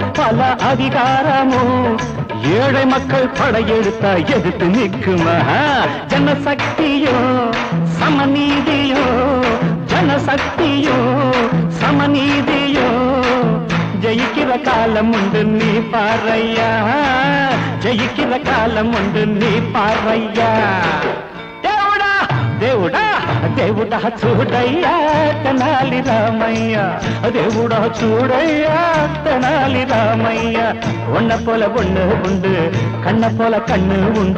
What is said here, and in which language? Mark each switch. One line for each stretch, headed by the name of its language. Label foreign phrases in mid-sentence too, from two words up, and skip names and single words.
Tamil: பல அதிகாரமும் ஏழை மக்கள் படையெடுத்தா எதிர்த்து நிற்குமா ஜனசக்தியும் சமநீதியும் ஜனசக்தியும் சமநீதியும் ஜெயிக்கிற காலம் உண்டு நீ பாரையா ஜெயிக்கிற காலம் உண்டு நீ பாரையா
Telugu: దేవుడా దేవుడా దేవుడా చూడయ్యా తెనాలి రామయ్య దేవుడా చూడయ్యా తెనాలి రామయ్య ஒன்ன
Tamil: போல ஒண்ணு உண்டு கண்ண போல கண்ணு உண்டு